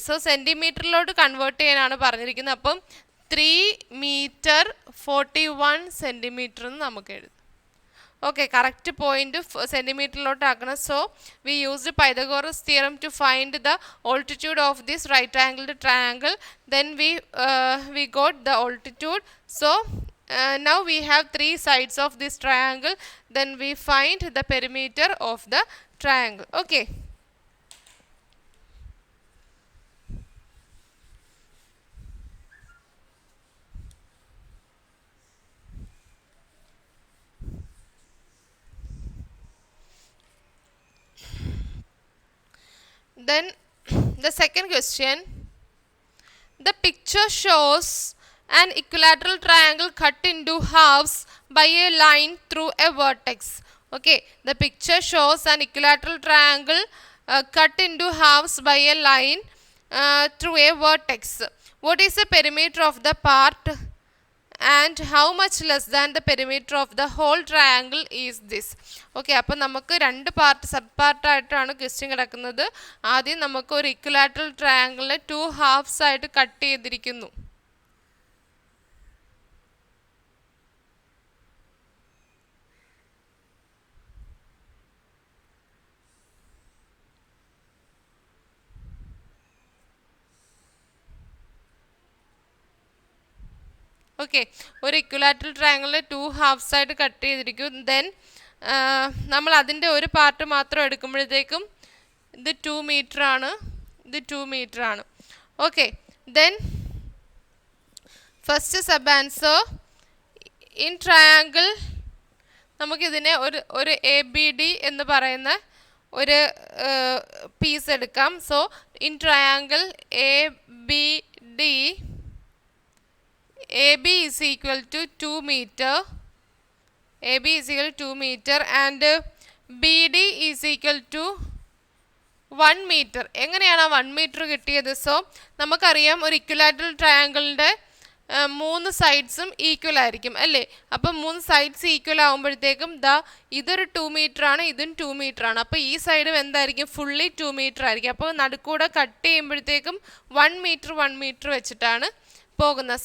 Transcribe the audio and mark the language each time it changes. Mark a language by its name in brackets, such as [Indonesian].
[Malayalam] So സെൻറ്റിമീറ്ററിലോട്ട് convert ചെയ്യാനാണ് പറഞ്ഞിരിക്കുന്നത്. അപ്പം 3 meter 41 centimeter എന്ന് നമുക്ക് എഴുതാം. ഓക്കെ, കറക്റ്റ് പോയിന്റ് സെൻറ്റിമീറ്ററിലോട്ട് ആക്കണം. [English] So we used Pythagoras theorem to find the altitude of this right angled triangle. Then we got the altitude. So now we have three sides of this triangle. Then we find the perimeter of the triangle. Okay, then the second question: the picture picture shows an equilateral triangle cut into halves by a line through a vertex. Okay, the picture shows an equilateral triangle cut into halves by a line through a vertex. What is the perimeter of the part and how much less than the perimeter of the whole triangle is this? [Malayalam] Okay, അപ്പം നമുക്ക് രണ്ട് sub പാർട്ടായിട്ടാണ് question കിടക്കുന്നത്. ആദ്യം നമുക്ക് ഒരു equilateral ട്രയാങ്കിളിനെ 2 halves ആയിട്ട് cut ചെയ്തിരിക്കുന്നു. Okay, ഒരു ഇക്വലാറ്ററൽ ട്രയാങ്കിളിനെ 2 ഹാഫ്സ് ആയിട്ട് കട്ട് ചെയ്തിരിക്കും. ദെൻ നമ്മൾ അതിൻ്റെ ഒരു പാർട്ട് മാത്രം എടുക്കുമ്പോഴത്തേക്കും ഇത് 2 മീറ്റർ ആണ്, ഇത് 2 മീറ്റർ ആണ്. Okay, [English] then first sub answer in triangle [Malayalam] നമുക്കിതിനെ ഒരു എ ബി ഡി എന്ന് പറയുന്ന ഒരു പീസ് എടുക്കാം. [English] So in triangle A B D AB is equal to 2 meter. AB is equal to 2 meter and BD is equal to 1 meter. [Malayalam] എങ്ങനെയാണ് ആ 1 metre കിട്ടിയത്? So നമുക്കറിയാം ഒരു ഇക്വലാറ്ററൽ ട്രയാങ്കിളിൻ്റെ 3 സൈഡ്സും ഈക്വൽ ആയിരിക്കും അല്ലേ? അപ്പം 3 സൈഡ്സ് ഈക്വൽ ആകുമ്പോഴത്തേക്കും ഇതൊരു 2 മീറ്റർ ആണ്, ഇതും 2 മീറ്റർ ആണ്. അപ്പോൾ ഈ സൈഡും എന്തായിരിക്കും? ഫുള്ളി 2 മീറ്റർ ആയിരിക്കും. അപ്പോൾ നടുക്കൂടെ കട്ട് ചെയ്യുമ്പോഴത്തേക്കും 1 മീറ്റർ വെച്ചിട്ടാണ് പോകുന്നത്.